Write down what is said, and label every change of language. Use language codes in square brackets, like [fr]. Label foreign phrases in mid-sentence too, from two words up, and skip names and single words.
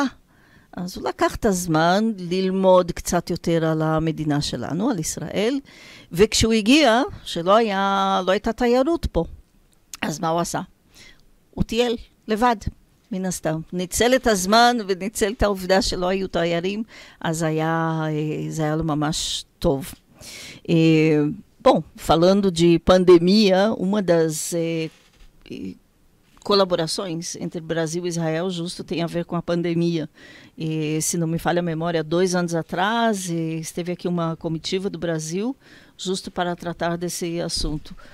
[he] אז הוא לקח את הזמן ללמוד קצת יותר על המדינה שלנו, על ישראל, וכשהוא הגיע, שלא הייתה תיירות פה, אז מה הוא עשה? הוא טייל לבד, מן הסתם. ניצל את הזמן וניצל את העובדה שלא היו תיירים, אז זה היה לו ממש טוב. [pt] Bom, falando de pandemia, uma das colaborações entre Brasil e Israel justo tem a ver com a pandemia. Se não me falha a memória, 2 anos atrás, esteve aqui uma comitiva do Brasil justo para tratar desse assunto.